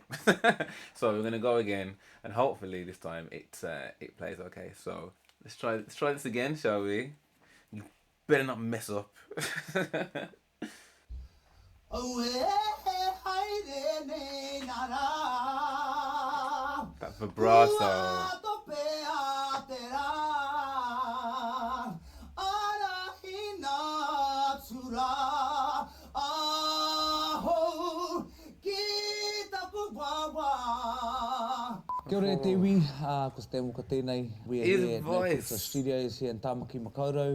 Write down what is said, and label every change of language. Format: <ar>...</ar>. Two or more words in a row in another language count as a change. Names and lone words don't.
<en>So we're gonna go again, and hopefully this time it plays okay. So let's try this again, shall we? You better not mess up. That vibrato.</en> <mi>Kia ora te iwi, ko te mo ka tēnei.</mi> <en>We are His here at No voice. Filter Studios here in Tāmaki Makaurau.</en>